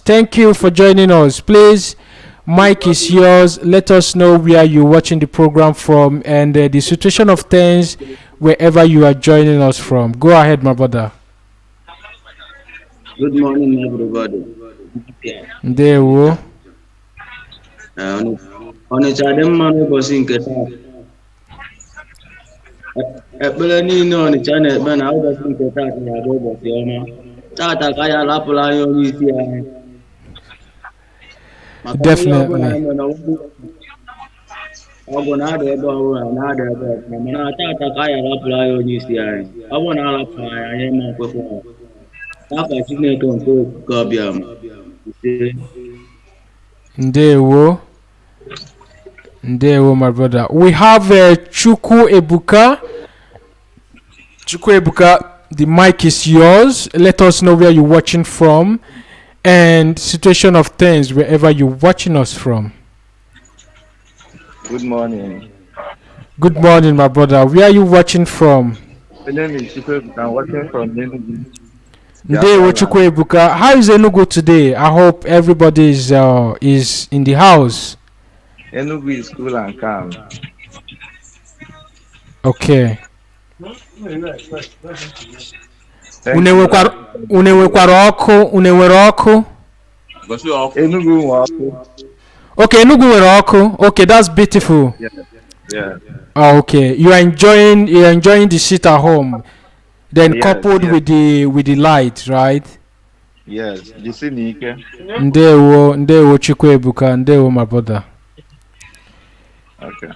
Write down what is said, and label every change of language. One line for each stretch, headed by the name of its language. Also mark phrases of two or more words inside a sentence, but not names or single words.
English: Thank you for joining us. Please, Mike is yours. Let us know where you're watching the program from and the situation of things wherever you are joining us from. Go ahead, my brother. Good morning, everybody. Yeah.
Igbo: Ndewo. Ọnịcha dị mma n'ụbọchị nke taa. Ekpere niile Ọnịcha na-ekpe na ụbọchị nke taa ga-abụ ụbọchị ọma. Tata ka ya arapụla anyị onye isi anyị. Maka na ihe ọbụla
English: Definitely.
Igbo: anyị mere ọgwụ na-ada ebe ọbụla na-ada ebe ọbụla mana tata ka ya arapụla anyị onye isi anyị. Ọ bụrụ na arapụrụ anyị anyị ma nkwekwa ya. N'afa Chineke nke okike ọbịa m. Ise. Ndewo. Ndewo,
English: my brother. We have Chukwu Ebuka. Chukwu Ebuka, the mic is yours. Let us know where you're watching from and situation of things wherever you're watching us from. Good morning. Good morning, my brother. Where are you watching from? My name is Chikwe. I'm watching from Enugu,
Igbo: Ndewo
English: Biafra Chukwu land. Ebuka. How is Enugu today? I hope everybody is in the house. Enugu is cool and calm. Okay. Thank
Igbo: Une
English: you.
Igbo: nwekwara une nwekwara ọkụ? Une nwere ọkụ? Enugu Nwaku. Okay, Enugu nwere ọkụ.
English: Okay, that's beautiful. Yeah, yeah. Oh, okay. You're enjoying the sit at home. Then Yes, coupled yes, with the light, right? yes.
Igbo: Jisinike. Ndewo Chukwu Ebuka, Ndewo
English: my brother. Okay.